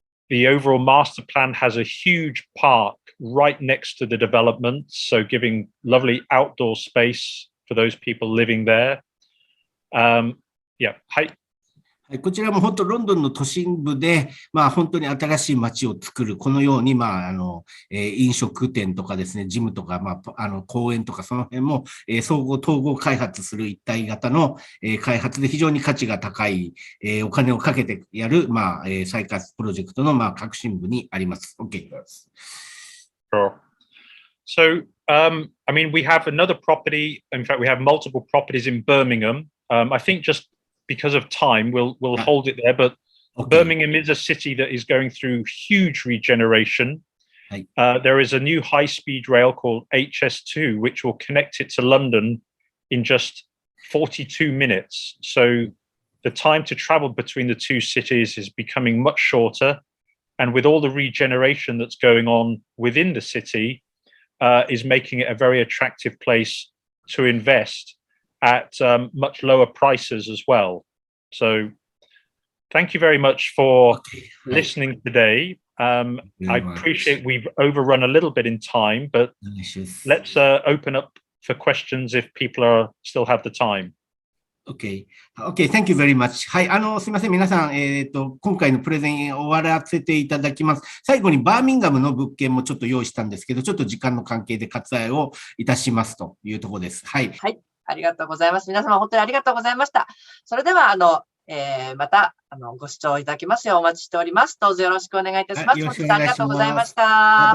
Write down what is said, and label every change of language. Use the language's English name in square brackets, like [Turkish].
[English] The overall master plan has a huge park right next to the development, so giving lovely outdoor space for those people living there. Yeah. [Japanese] はい。こちらも本当ロンドンの都心部で、本当に新しい街を作る、このように、飲食店とかですね、ジムとか、公園とかその辺も、総合開発する一体型の、開発で非常に価値が高い、お金をかけてやる、再開発プロジェクトの、革新部にあります。 OK です。 [English] Sure. So, I mean, we have another property. In fact, we have multiple properties in Birmingham. I think just because of time, we'll hold it there. But Birmingham is a city that is going through huge regeneration. There is a new high-speed rail called HS2, which will connect it to London in just 42 minutes. So the time to travel between the two cities is becoming much shorter. And with all the regeneration that's going on within the city, is making it a very attractive place to invest at much lower prices as well. So thank you very much for listening today. I appreciate we've overrun a little bit in time, but let's open up for questions if people still have the time. Okay, thank you very much. [Japanese] はい、すみません。皆さん、今回のプレゼン終わらせていただきます。最後にバーミンガムの物件もちょっと用意したんですけど、ちょっと時間の関係で割愛をいたしますというところです。はい。はい。ありがとうございます。皆様本当にありがとうございました。それでは、また、ご視聴いただきますようお待ちしております。どうぞよろしくお願いいたします。本日はありがとうございました。